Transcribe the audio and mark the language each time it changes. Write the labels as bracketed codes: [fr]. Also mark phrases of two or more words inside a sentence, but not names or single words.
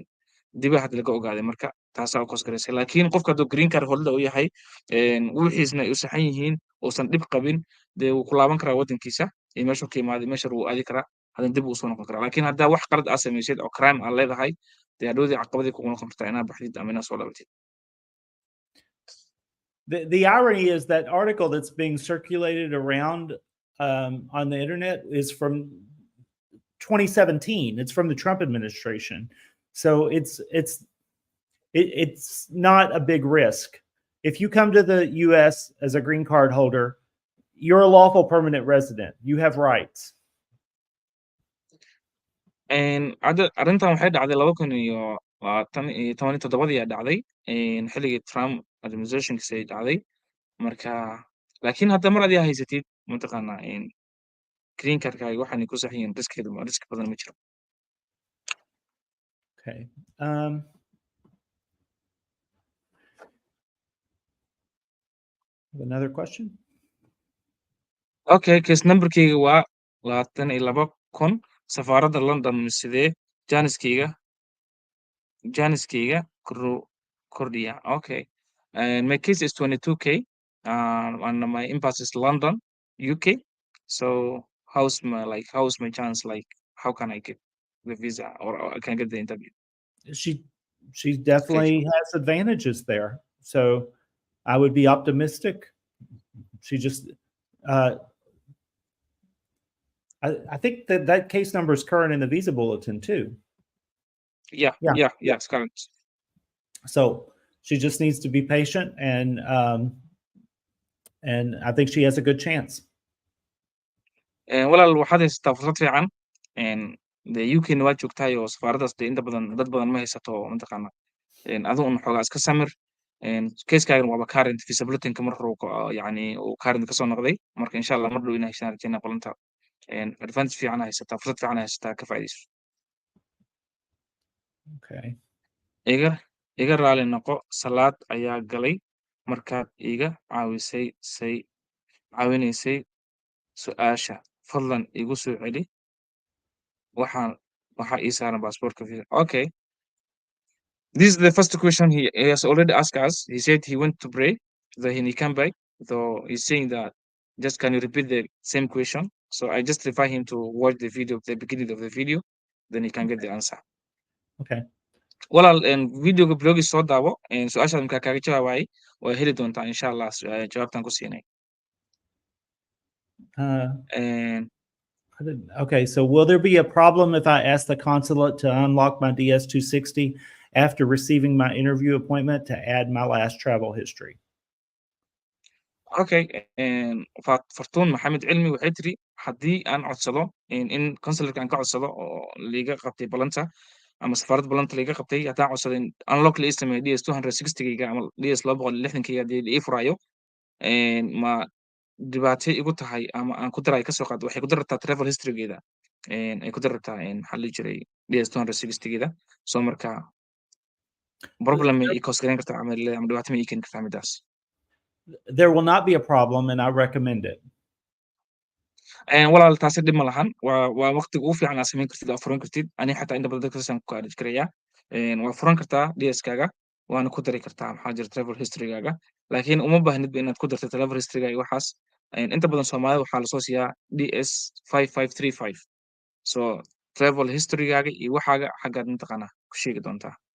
[so] Diba hadda laga ogaaday, marka taasaa u ka hoos gareysay. Laakiin qofka hadduu [en] green card holder [so] uu yahay, wixiisna ay u saxan yihiin, uusan dhib qabin, dee wuu ku laaban karaa waddankiisa iyo meeshuu ka imaaday, meesha wuu aadi karaa, haddana dib uu soo noqon karaa. Laakiin haddaa wax qalad aad samaysid oo crime aad leedahay, dee hadhowdii caqabadii kugu noqon kartaa inaad baxdid ama inaad soo laabatid. [en] The irony is that article that's being circulated around on the internet is from 2017. It's from the Trump administration. So it's not a big risk. If you come to the U.S. as a green card holder, you're a lawful permanent resident. You have rights. [so] Arrintan waxay dhacday 2017 ayaa dhacday, xilligii Trump administrationkiisa ay dhacday. Marka laakiin hadda mar adiga haysatid mataqaanaa [en] green cardkaaga [so] waxaanay ku sax yihiin, riski badan ma jiro. [en] Okay. Another question? [so] Okay, [en] case numberkayga [so] waa 22,000 safaaradda London sidee Janiskayga kordhiya. [en] Okay. My case is 22K, and my embassy is London, UK. So how's my chance? Like, how can I get the visa or I can get the interview? She definitely has advantages there. So I would be optimistic. She just I think that case number is current in the visa bulletin too. Yeah, it's current. So she just needs to be patient, and I think she has a good chance. [so] walaal waxaad haysataa fursad fiican. The UK-na waa joogtahay oo safaaraddaas dee inta badan dad badan ma haysato mataqaana. Adigu un xoogaa iska samir. Keeskaagan waaba current, [en] visa bulletinka [so] mar hore yacni uu current ka soo noqday. Marka [ar] insha Allah [so] mar dhow inay heshaan rajaynaa qolanta. Advantage fiican haysataa, fursad fiican haysataa, ka faa'iidayso. Okay. Iga raali noqo, salaad ayaa galay markaad iga caawinaysay su'aasha. Fadlan igu soo celi. Waxaa ii saaran baasaboorka visa. [en] Okay. This is the first question he has already asked us. He said he went to pray, then he came back. So he's saying that, just can you repeat the same question? So I just refer him to watch the video, the beginning of the video, then he can get the answer. Okay. [so] Walaal videoga blogis soo daawo, su-aashaad markaa kaaga jawaabayay waa heli doontaa [ar] insha Allah [so] jawaabtan ku siinay. [en] Okay, so will there be a problem if I ask the consulate to unlock my DS-260 after receiving my interview appointment to add my last travel history? [so] Okay, Fartuun Maxamed Cilmi waxay tiri haddii aan codsado in consularka aan ka codsado oo liiga qabtay balanta ama safaaradda balanta liiga qabtay, haddaan codsado in unlock la ii sameeyo DS-260-gayga ama DS-260-gayga haddii la ii furayo, ma dhibaato igu tahay ama aan ku daray ka soo qaad waxay ku darartaa [en] travel historygeeda [so] ay ku darartaa maxaa la dhihi jiray DS260geeda so marka problem ma ii cause gareyn kartaa ama dhibaato ma ii keeni kartaa midaas [en] There will not be a problem, and I recommend it. [so] walaal taasi dhib ma lahan waa waqtiga ugu fiican aad samayn kartid oo furan kartid ani xataa inta badan dadka saan ku arrange garaya waa furan kartaa DS-kaaga waana ku dari kartaa maxaa jira [en] travel historygaaga [so] laakiin uma baahnid inaad ku darto [en] travel historyga [so] iyo waxaas inta badan Soomaalida waxaa lasoo siiyaa DS5535 so [en] travel historygaaga [so] iyo waxaaga xaggaad mataqaanaa ku sheegi doontaa